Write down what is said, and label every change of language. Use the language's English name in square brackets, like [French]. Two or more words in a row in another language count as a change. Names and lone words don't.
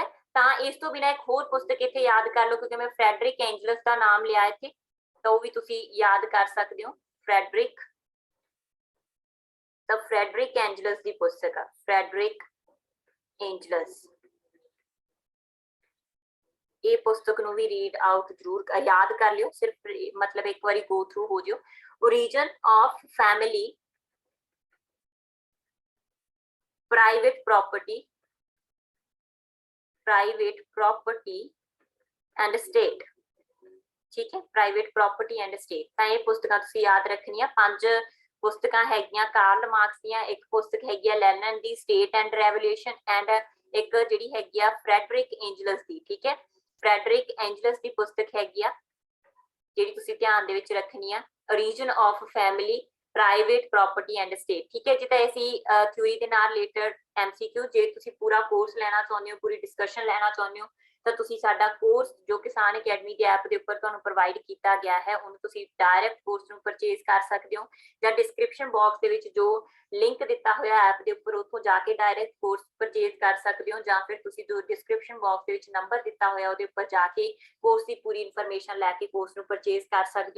[Punjabi] ਤਾਂ ਇਸ ਤੋਂ ਬਿਨਾਂ ਇੱਕ ਹੋਰ ਪੁਸਤਕ ਇੱਥੇ ਯਾਦ ਕਰ ਲਓ, ਕਿਉਂਕਿ ਮੈਂ ਫਰੈਡਰਿਕ ਐਂਜਲਸ ਦਾ ਨਾਮ ਲਿਆ ਇੱਥੇ, ਤਾਂ ਉਹ ਵੀ ਤੁਸੀਂ ਯਾਦ ਕਰ ਸਕਦੇ ਹੋ, ਫਰੈਡਰਿਕ। ਤਾਂ ਫਰੈਡਰਿਕ ਐਂਜਲਸ ਦੀ ਪੁਸਤਕ ਆ, ਫਰੈਡਰਿਕ ਐਂਜਲਸ। ਇਹ ਪੁਸਤਕ ਨੂੰ ਵੀ [English] read out [Punjabi] ਜ਼ਰੂਰ ਯਾਦ ਕਰ ਲਿਓ, ਸਿਰਫ ਮਤਲਬ ਇੱਕ ਵਾਰੀ [English] go through [Punjabi] ਹੋ ਜਿਓ। [English] origin of family, private property and state, [Hindi] ठीक है, प्राइवेट प्रॉपर्टी एंड स्टेट। [Punjabi] ਤਾਂ ਇਹ ਪੁਸਤਕਾਂ ਤੁਸੀਂ ਯਾਦ ਰੱਖਣੀਆਂ। 5 ਪੁਸਤਕਾਂ ਹੈਗੀਆਂ ਕਾਰਲ ਮਾਰਕਸ ਦੀਆਂ, ਇੱਕ ਪੁਸਤਕ ਹੈਗੀ ਆ ਲੈਨਨ ਦੀ ਸਟੇਟ ਐਂਡ ਰੈਵੋਲੂਸ਼ਨ, ਐਂਡ ਇੱਕ ਜਿਹੜੀ ਹੈਗੀ ਆ ਫਰੈਡਰਿਕ ਐਂਜਲਸ ਦੀ, ਠੀਕ ਹੈ, ਫਰੈਡਰਿਕ ਐਂਜਲਸ ਦੀ ਪੁਸਤਕ ਹੈਗੀ ਆ ਜਿਹੜੀ ਤੁਸੀਂ ਧਿਆਨ ਦੇ ਵਿੱਚ ਰੱਖਣੀ ਆ, origin of family, ਪ੍ਰਾਈਵੇਟ ਪ੍ਰੋਪਰਟੀ ਐਂਡ ਸਟੇਟ, ਠੀਕ ਹੈ ਜੀ। ਤਾਂ ਅਸੀਂ ਥਿਊਰੀ ਦੇ ਨਾਲ ਰਿਲੇਟਡ MCQ, ਜੇ ਤੁਸੀਂ ਪੂਰਾ ਕੋਰਸ ਲੈਣਾ ਚਾਹੁੰਦੇ ਹੋ, ਪੂਰੀ ਡਿਸਕਸ਼ਨ ਲੈਣਾ ਚਾਹੁੰਦੇ ਹੋ, ਤਾਂ ਤੁਸੀਂ ਸਾਡਾ ਕੋਰਸ ਜੋ ਕਿਸਾਨ ਅਕੈਡਮੀ ਦੇ ਐਪ ਦੇ ਉੱਪਰ ਤੁਹਾਨੂੰ ਪ੍ਰੋਵਾਈਡ ਕੀਤਾ ਗਿਆ ਹੈ, ਉਹਨੂੰ ਤੁਸੀਂ [English] direct course [Punjabi] ਨੂੰ ਪਰਚੇਜ਼ ਕਰ ਸਕਦੇ ਹੋ, ਜਾਂ [English] description box [Punjabi] ਦੇ ਵਿੱਚ ਜੋ ਲਿੰਕ ਦਿੱਤਾ ਹੋਇਆ ਐਪ ਦੇ ਉੱਪਰ ਉੱਥੋਂ ਜਾ ਕੇ [English] direct course purchase [Punjabi] ਕਰ ਸਕਦੇ ਹੋ, ਜਾਂ ਫਿਰ ਤੁਸੀਂ ਜੋ [English] description box [Punjabi] ਦੇ ਵਿੱਚ ਨੰਬਰ ਦਿੱਤਾ ਹੋਇਆ ਉਹਦੇ ਉੱਪਰ ਜਾ ਕੇ ਕੋਰਸ ਦੀ ਪੂਰੀ ਇਨਫੋਰਮੇਸ਼ਨ ਲੈ ਕੇ ਕੋਰਸ ਨੂੰ ਪਰਚੇਜ਼ ਕਰ ਸਕਦੇ ਹੋ।